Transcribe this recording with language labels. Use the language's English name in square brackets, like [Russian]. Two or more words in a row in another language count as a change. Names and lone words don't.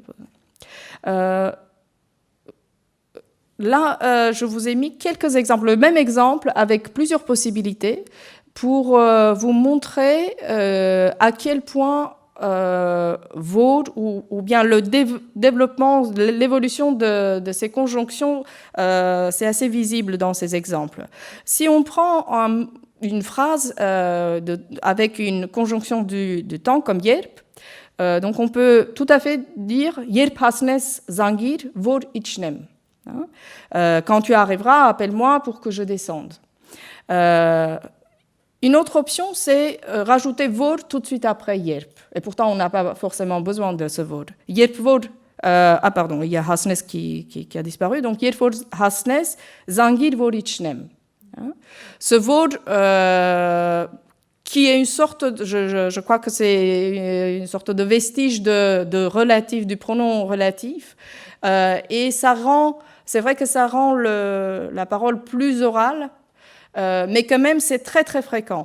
[French] Là, je vous ai mis quelques exemples, le même exemple avec plusieurs possibilités pour vous montrer à quel point Vosges ou bien le développement, l'évolution de ces conjonctions, c'est assez visible dans ces exemples. Si on prend une phrase avec une conjonction du temps comme yerp, donc on peut tout à fait dire [Armenian] երբ հասնես զանգիր որ իջնեմ. [French] Quand tu arriveras, appelle-moi pour que je descende. Une autre option, c'est rajouter vor tout de suite après yerp. Et pourtant, on n'a pas forcément besoin de ce vor. [Armenian] երբ որ, [French] pardon, il y a hasnes qui a disparu. Donc, [Armenian] երբ որ հասնես զանգիր որ իջնեմ. [French] Ce vor, qui est une sorte, je crois que c'est une sorte de vestige de relatif, du pronom relatif. Et ça rend, c'est vrai que ça rend la parole plus orale, mais quand même, c'est très, très fréquent.